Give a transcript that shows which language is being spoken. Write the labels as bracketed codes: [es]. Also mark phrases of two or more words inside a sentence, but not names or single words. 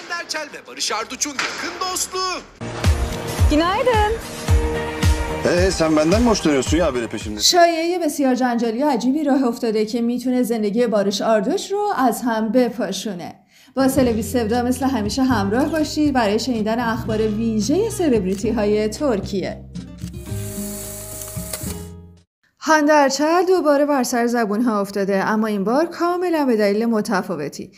[tr] Erçel ve Barış Arduç'un yakın dostluğu. Günaydın. sen benden mi hoşlanıyorsun ya böyle peşimde؟ [fa] شایعه بسیار جنجالی و عجیبی راه افتاده که میتونه زندگی باریش آردوش رو از هم بپاشونه. با سلبریتی مثل همیشه همراه باشید برای شنیدن اخبار ویژه سلبریتی های ترکیه. هانده ارچل دوباره بر سر زبون ها افتاده، اما این بار کاملا به دلیل متفاوتی.